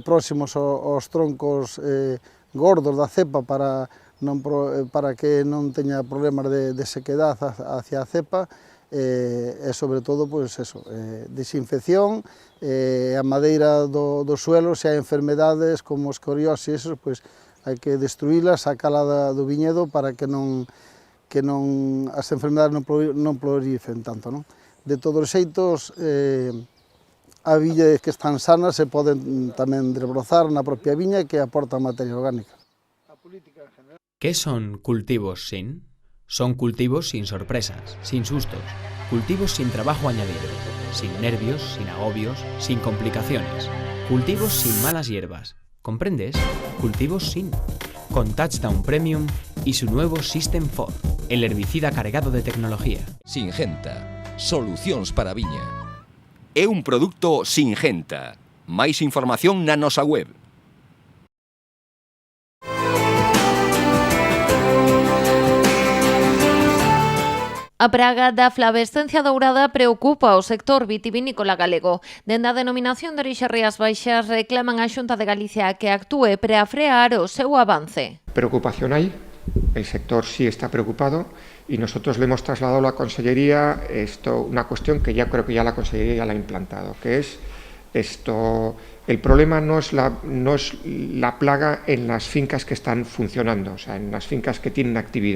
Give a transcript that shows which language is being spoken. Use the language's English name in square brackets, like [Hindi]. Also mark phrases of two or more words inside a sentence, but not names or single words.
[Galician] próximos aos troncos gordos da cepa para que non teña problemas de [Spanish] sequedad hacia [Galician] a cepa, e sobre todo, pois eso, desinfección, a madeira do suelo, se hai enfermedades como escoriose, eso, pois hai que destruílas, sacala do viñedo para que as enfermedades non prolifen tanto, non? De todos os xeitos, a viña que están sanas se poden tamén rebrozar na propia viña que aporta materia orgánica. [Spanish] ¿Qué son cultivos sin? Son cultivos sin sorpresas, sin sustos, cultivos sin trabajo añadido, sin nervios, sin agobios, sin complicaciones, cultivos sin malas hierbas. ¿Comprendes? Cultivos sin. Con Touchdown Premium y su nuevo System 4, el herbicida cargado de tecnología. Singenta. [Galician] Solucións para a viña. É un produto Singenta. Máis información na nosa web. A praga da flavescencia dourada preocupa o sector vitivinícola galego. Dende a denominación de orixe Rías Baixas reclaman á Xunta de Galicia que actúe para frear o seu avance. [Spanish] Preocupación hay, el sector sí está preocupado y nosotros le hemos trasladado a la Consellería una cuestión que ya creo que ya la Consellería ya la ha implantado, que es el problema no es la plaga en las fincas que están funcionando, o sea, en las fincas que tienen actividad.